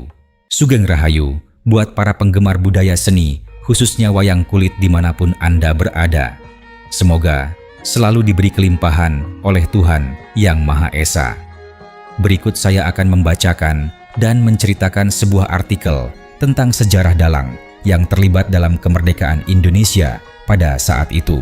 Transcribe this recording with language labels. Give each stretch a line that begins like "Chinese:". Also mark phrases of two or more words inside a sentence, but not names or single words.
Javanese: Sugeng rahayu
Indonesian: buat para penggemar budaya seni, khususnya wayang kulit dimanapun Anda berada. Semoga selalu diberi kelimpahan oleh Tuhan Yang Maha Esa. Berikut saya akan membacakan dan menceritakan sebuah artikel tentang sejarah dalang yang terlibat dalam kemerdekaan Indonesia pada saat itu.